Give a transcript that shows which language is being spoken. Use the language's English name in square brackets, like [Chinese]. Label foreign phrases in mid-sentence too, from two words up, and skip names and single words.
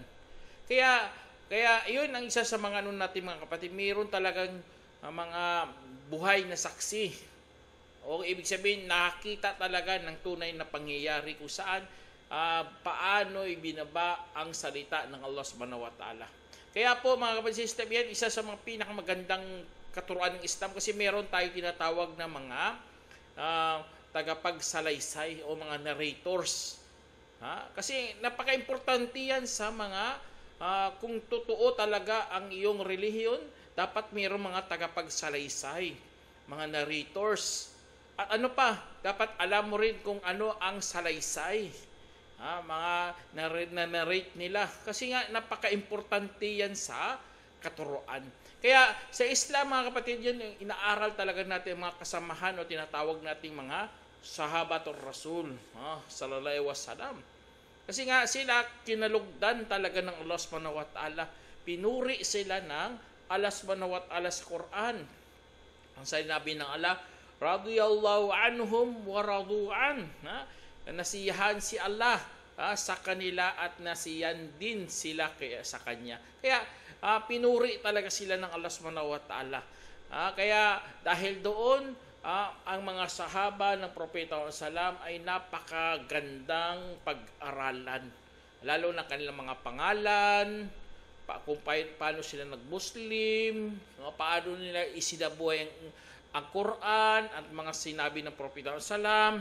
[Filipino] Kaya iyon ang isa sa mga natin mga kapatid, mayroon talagang mga buhay na saksi. O ibig sabihin, nakita talaga ng tunay na pangyayari kung saan paano ibinaba ang salita ng Allah [Arabic] سبحانه وتعالى. [Filipino] Kaya po mga kapatid, yan isa sa mga pinakamagandang katuruan ng Islam, kasi meron tayo tinatawag na mga tagapagsalaysay o mga narrators. Kasi napaka-importante yan sa mga kung totoo talaga ang iyong relihiyon, dapat mayroong mga tagapagsalaysay, mga narrators. At ano pa, dapat alam mo rin kung ano ang salaysay, mga narrate nila. Kasi nga, napaka-importante yan sa katuruan. Kaya sa Islam, mga kapatid, yun, inaaral talaga natin mga kasamahan o tinatawag nating mga [Arabic] صحابة الرسول صلى الله عليه وسلم. [Filipino] Kasi nga, sila kinalugdan talaga ng Allah [Arabic] سبحانه وتعالى. [Filipino] Pinuri sila ng Allah [Arabic] سبحانه وتعالى [Filipino] sa Quran. Ang sinabi ng Allah, [Arabic] رضي الله عنهم ورضوا عنه. [Filipino] Nasiyahan si Allah sa kanila at nasiyan din sila sa Kanya. Kaya pinuri talaga sila ng Allah [Arabic] سبحانه وتعالى. [Filipino] Kaya dahil doon, ang mga sahaba ng Propeta Salam ay napakagandang pag-aralan. Lalo na kanilang mga pangalan, kung paano sila nag-Muslim, paano nila isinabuhay ang Quran at mga sinabi ng Propeta Salam.